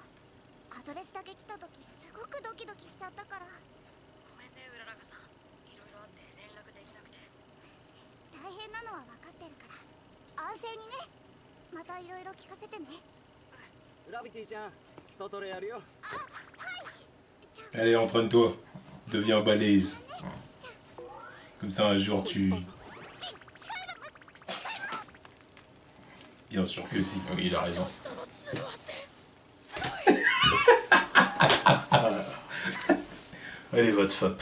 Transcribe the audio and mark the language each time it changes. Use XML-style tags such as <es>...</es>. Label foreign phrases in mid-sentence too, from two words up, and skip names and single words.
<ja>アドレスだけ来た時すごくドキドキしちゃったから。ごめんねうららかさん、いろいろあって連絡できなくて。大変なのは分かってるから安静にね。またいろいろ聞かせてね。ラビティちゃん、基礎トレやるよ。</ja> <fr>Allez, entraîne-toi. Deviens balèze. Comme ça, un jour, tu... Bien sûr que si. Oui, il a raison. Allez, votre fop.</fr>